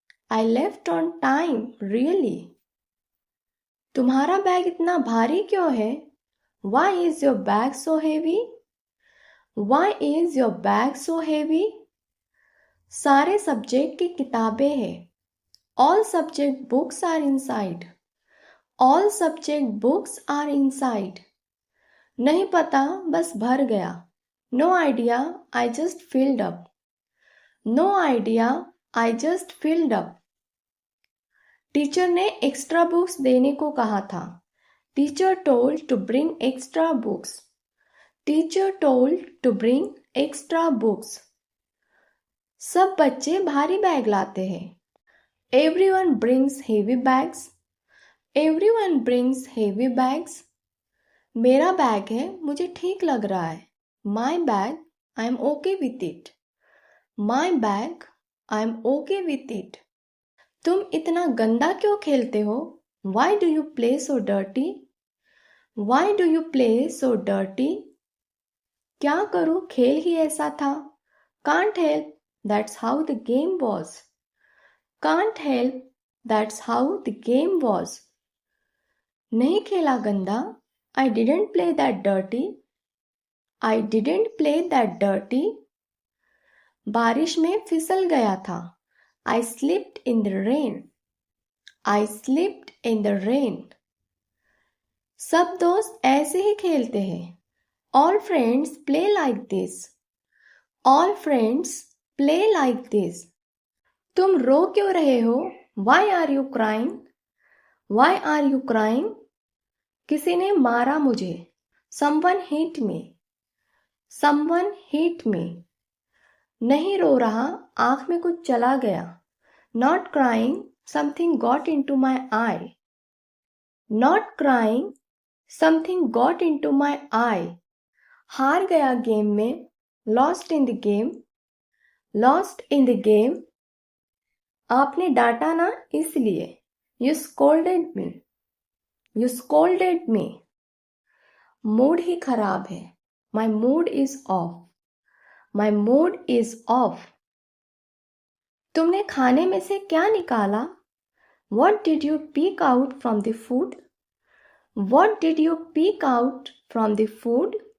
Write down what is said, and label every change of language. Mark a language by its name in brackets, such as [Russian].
[English] I left on time, really. [Hindi] तुम्हारा bag इतना भारी क्यों है? [English] Why is your bag so heavy? Why is your bag so heavy? [Hindi] सारे सब्जेक्ट की किताबें हैं. [English] All subject books are inside. All subject books are inside. [Hindi] नहीं पता, बस भर गया. [English] No idea, I just filled up. No idea, I just filled up. [Hindi] Teacher ने एक्स्ट्रा बुक्स देने को कहा था. [English] Teacher told to bring extra books. Teacher told to bring extra books. [Hindi] सब बच्चे भारी बैग लाते हैं. [English] Everyone brings heavy bags. Everyone brings heavy bags. [Hindi] मेरा बैग है, मुझे ठीक लग रहा है. [English] My bag, I am okay with it. My bag, I am okay with it. [Hindi] तुम इतना गंदा क्यों खेलते हो? [English] Why do you play so dirty? Why do you play so dirty? [Hindi] क्या करूं, खेल ही ऐसा था. [English] Can't help, that's how the game was. Can't help, That's how the game was. [Hindi] नहीं खेला गंदा. [English] I didn't play that dirty. I didn't play that dirty. [Hindi] बारिश में फिसल गया था. [English] I slipped in the rain. I slipped in the rain. [Hindi] सब दोस्त ऐसे ही खेलते हैं. [English] All friends play like this. All friends play like this. [Hindi] तुम रो क्यों रहे हो? [English] Why are you crying? Why are you crying? [Hindi] किसी ने मारा मुझे. [English] Someone hit me. Someone hit me. [Hindi] नहीं रो रहा, आँख में कुछ चला गया. [English] Not crying, something got into my eye. Not crying, something got into my eye. [Hindi] हार गया गेम में. [English] Lost in the game. Lost in the game. [Hindi] आपने डांटा ना इसलिए. [English] You scolded me. You scolded me. [Hindi] Mood ही खराब है. [English] My mood is off. My mood is off. [Hindi] तुमने खाने में से क्या निकाला? [English] What did you pick out from the food? What did you pick out from the food?